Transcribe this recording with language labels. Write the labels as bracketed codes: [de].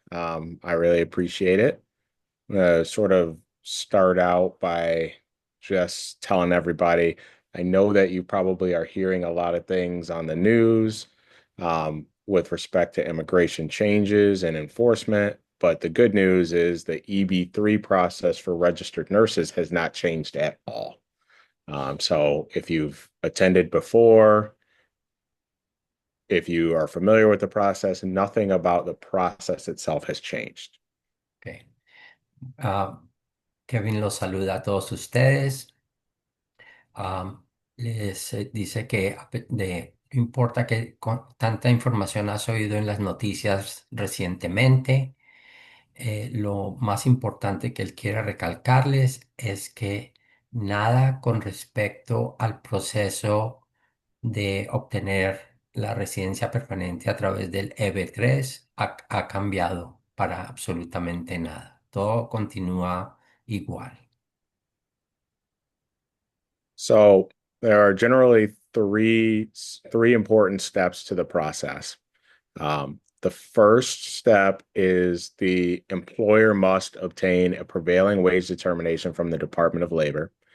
[en] I really appreciate it. I'm gonna sort of start out by just telling everybody, I know that you probably are hearing a lot of things on the news with respect to immigration changes and enforcement, but the good news is the EB-3 process for registered nurses has not changed at all. So if you've attended before, if you are familiar with the process, nothing about the process itself has changed. Okay. [es] Ah, Kevin los saluda a todos ustedes. Les dice que no importa que tanta información has oído en las noticias recientemente, lo más importante que él quiere recalcarles es que nada con respecto al proceso de obtener la residencia permanente a través del EB3 ha cambiado para absolutamente nada. Todo continúa igual. [en] So there are generally three important steps to the process. The first step is the employer must obtain a prevailing wage determination from the Department of Labor.